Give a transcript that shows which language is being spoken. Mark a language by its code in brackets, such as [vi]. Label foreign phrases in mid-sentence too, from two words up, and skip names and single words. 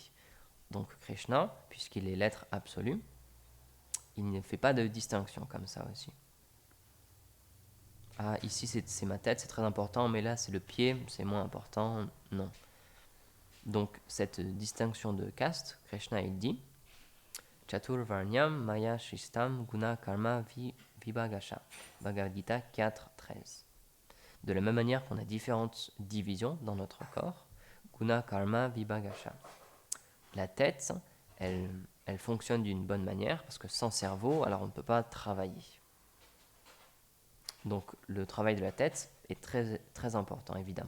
[fr] Donc Krishna, puisqu'il est l'être absolu, il ne fait pas de distinction comme ça aussi. Ah, ici c'est ma tête, c'est très important, mais là c'est le pied, c'est moins important. Non. Donc cette distinction de caste, Krishna il dit [sa] चतुर् वर्ण्यम् मया शिष्टम् गुण कर्म विभागश. [fr] Bhagavad Gita 4.13. De la même manière qu'on a différentes divisions dans notre corps, [sa] गुण कर्म विभागश. [fr] La tête, elle fonctionne d'une bonne manière parce que sans cerveau, alors on ne peut pas travailler. Donc le travail de la tête est très important, évidemment.